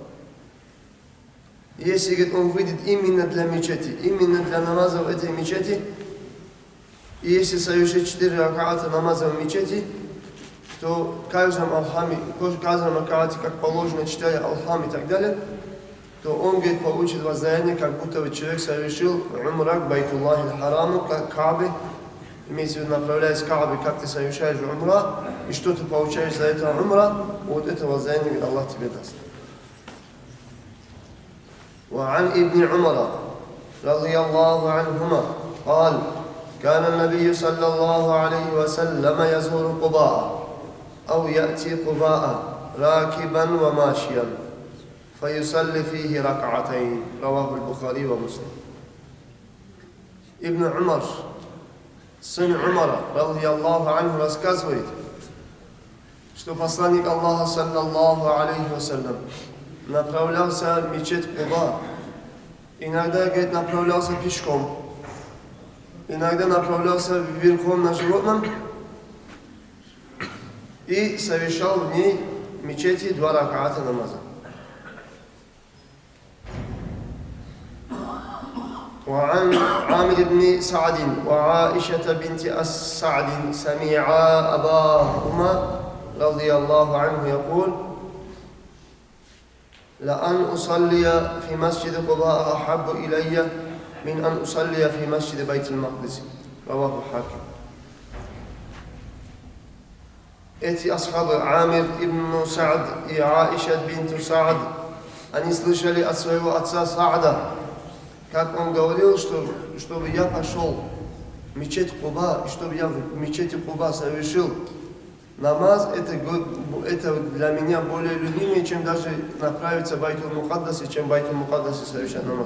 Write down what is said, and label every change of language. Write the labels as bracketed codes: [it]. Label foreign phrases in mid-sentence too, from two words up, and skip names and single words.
[ru] Если, говорит, он выйдет именно для мечети, именно для намаза в этой мечети, и если совершит 4 ракаата намаза в мечети, то в каждом ракаате, как положено, читая алхам и так далее, то он, говорит, получит воздаяние, как будто бы человек совершил умра к [ar] بيت الله الحرام, [ru] к Каабе, имеется в виду, направляясь к Каабе, как ты совершаешь умра, и что ты получаешь за это умра, вот это воздаяние, говорит, Аллах тебе даст. [ar] وعن ابن عمر رضي الله عنهما قال: كان النبي صلى الله عليه وسلم يزور قباء أو يأتي قباء راكبا وماشيا فيصلي فيه ركعتين رواه البخاري ومسلم. [ru] Ибн Умар, сын Умара, [ar] رضي الله عنه, [ru] рассказывает, что посланник Аллаха, [ar] صلى الله عليه وسلم, [ru] направлялся в мечеть Куба. Иногда, говорит, направлялся пешком, иногда направлялся верхом на животном и совершал в ней в мечети 2 ракаата намаза. [ar] وعن عامر بن سعد وعائشة بنت سعد سمعا أباهما رضي الله عنه يقول: لأن أصلي في مسجد قباء أحب إلي من أن أصلي في مسجد بيت المقدس رواه الحاكم. [ru] Эти асхабы, Амир ибн Саад и Аиша бинту Саад, они слышали от своего отца Саада, как он говорил, что чтобы я пошел в мечеть Куба, чтобы я в мечети Куба совершил намаз, это для меня более любимее, чем даже направиться в Байтул Мукаддаси, чем в Байтул Мукаддаси совершать намаз.